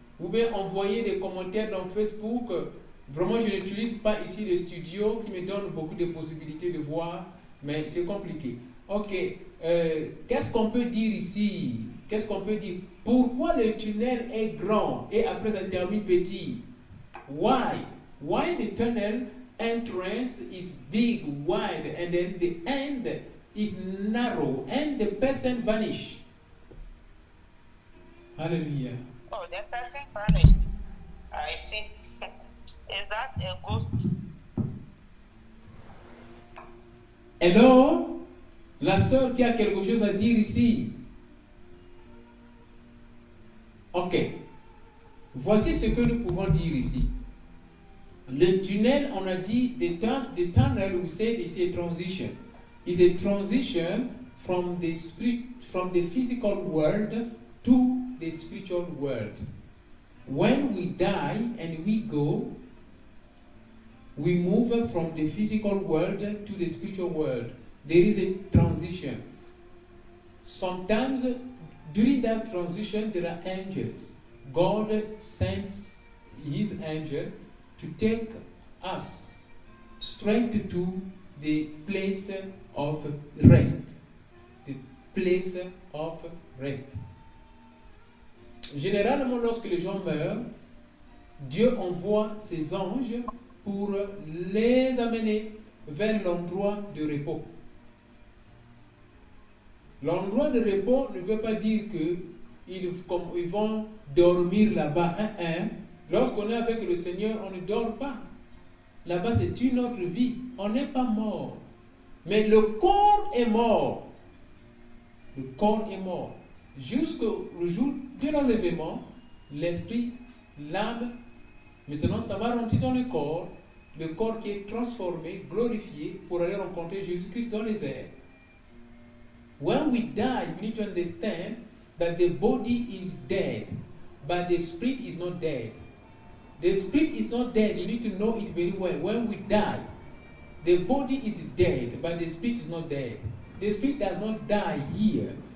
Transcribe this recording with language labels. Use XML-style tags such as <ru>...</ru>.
<fr>Ou bien envoyez des commentaires dans Facebook. Vraiment, je n'utilise pas ici le studio qui me donne beaucoup de possibilités de voir, mais c'est compliqué. Ok, qu'est-ce qu'on peut dire ici? Qu'est-ce qu'on peut dire? Pourquoi le tunnel est grand et après ça termine petit?</fr> <en>Why? Why the tunnel entrance is big, wide, and then the end is narrow, and the person vanish? Hallelujah. Oh, the person vanished. I see. Is that a ghost? Hello?</en> <fr>La sœur qui a quelque chose à dire ici. Ok. Voici ce que nous pouvons dire ici. Le tunnel, on a dit,</fr> <en>the tunnel, we said, is a transition. It's a transition from the physical world to the spiritual world. When we die and we go, we move from the physical world to the spiritual world. There is a transition. Sometimes during that transition there are angels. God sends His angel to take us straight to the place of rest. The place of rest.</en> <fr>Généralement, lorsque les gens meurent, Dieu envoie ses anges pour les amener vers l'endroit de repos. L'endroit de repos ne veut pas dire qu'ils vont dormir là-bas. Lorsqu'on est avec le Seigneur, on ne dort pas. Là-bas, c'est une autre vie. On n'est pas mort. Mais le corps est mort. Le corps est mort. Jusqu'au jour de l'enlèvement, l'esprit, l'âme, maintenant ça va rentrer dans le corps qui est transformé, glorifié pour aller rencontrer Jésus-Christ dans les airs.</fr> <en>When we die, we need to understand that the body is dead, but the spirit is not dead. The spirit is not dead. You need to know it very well. When we die, The body is dead, but the spirit is not dead. The spirit does not die here.</en>